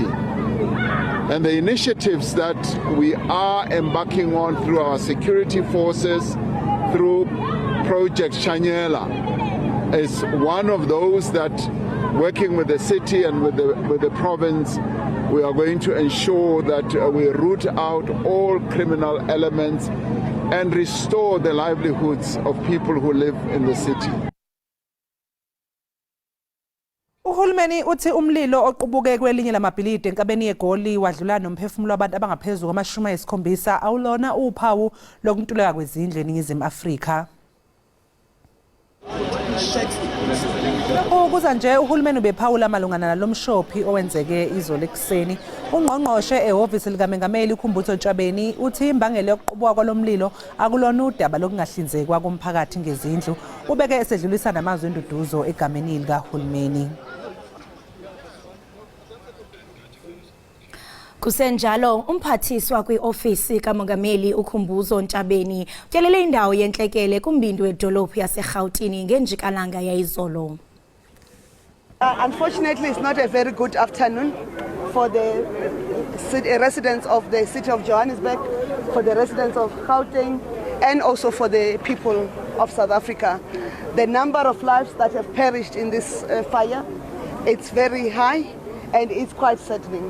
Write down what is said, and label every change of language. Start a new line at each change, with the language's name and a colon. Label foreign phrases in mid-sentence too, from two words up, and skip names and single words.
English: And the initiatives that we are embarking on through our security forces, through Project Shanyela, is one of those that, working with the city and with the province, we are going to ensure that we root out all criminal elements and restore the livelihoods of people who live in the city.
Zulu: Uhulumeni uthi umlilo oqubuke kwelinye lamabhilidi enkabeni yeGoli wadlula nomphefumulo wabantu abangaphezulu kwama-70 awulona uphawu lokuntuleka kwezindlu eNingizimu Afrika. Ukuza nje uhulumeni ubephawula malungana nalomshophi owenzeke izolo ekuseni. Ungqongqoshe ehhovisi likaMengameli uKhumbutho Ntshabeni uthi imbangela yokuqubuka kwalomlilo akulona udaba lokungahlinzekwa komphakathi ngezindlu. Ubeke esedlulisa namazwi enduduzo egameni likahulumeni.
Xhosa: Kusenjalo umphathiswa kwi-ofisi kaMongameli uKhumbutho Ntshabeni utyelele indawo yentlekele kumbindi wedolophu yaseRhawutini ngenjikalanga yayizolo.
English: Unfortunately, it's not a very good afternoon for the residents of the city of Johannesburg, for the residents of Gauteng, and also for the people of South Africa. The number of lives that have perished in this fire, it's very high and it's quite saddening.